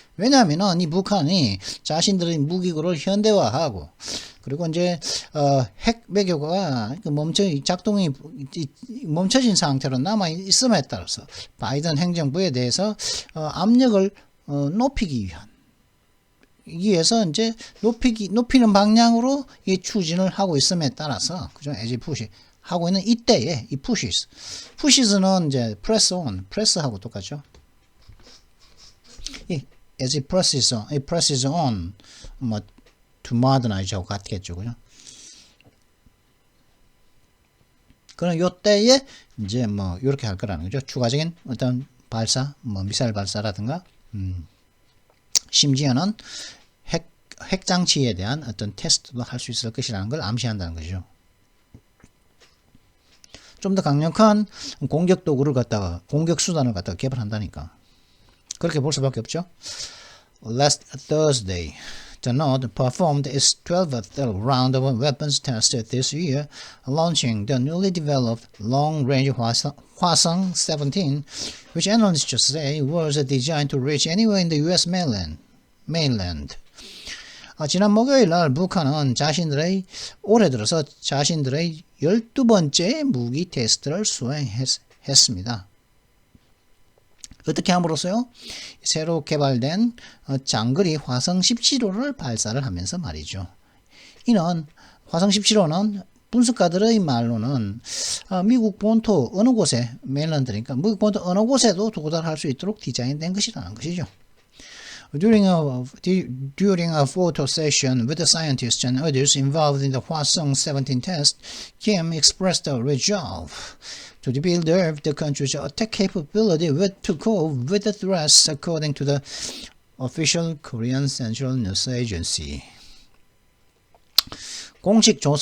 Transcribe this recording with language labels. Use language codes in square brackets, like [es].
[ko] 왜냐하면 이 북한이 자신들의 무기고를 현대화하고, 그리고 이제 핵 외교가 작동이 멈춰진 상태로 남아 있음에 따라서 바이든 행정부에 대해서 압력을 높이기 위해서 이제 높이는 방향으로 이 추진을 하고 있음에 따라서 그죠? [en] as push [ko] 하고 있는 이때에 이 pushes는 이제 press하고 똑같죠. 이 [en] as it presses on to modernize하고 [ko] 같겠죠, 그죠? 그럼 요때에 이제 이렇게 할 거라는 거죠. 추가적인 어떤 발사, 미사일 발사라든가, 심지어는 핵장치에 대한 어떤 테스트도 할 수 있을 것이라는 걸 암시한다는 거죠. 좀 더 강력한 공격 수단을 갖다가 개발한다니까. 그렇게 볼 수밖에 없죠. [en] Last Thursday, the North performed its 12th round of weapons tests this year, launching the newly developed long-range Hwasong-17, which analysts say was designed to reach anywhere in the U.S. mainland. [ko] 지난 목요일 날 북한은 올해 들어서 자신들의 12번째 무기 테스트를 수행했습니다. 어떻게 함으로써요? 새로 개발된 장거리 화성 17호를 발사를 하면서 말이죠. 이는 화성 17호는 분석가들의 말로는 미국 본토 어느 곳에 메일랜드니까 미국 본토 어느 곳에도 도달할 수 있도록 디자인된 것이라는 것이죠. [en] During a photo session with the scientists and others involved in the Hwasong-17 test, Kim expressed a resolve to build the country's attack capability to cope with the threats, according to the official Korean Central News Agency. [ko] 공식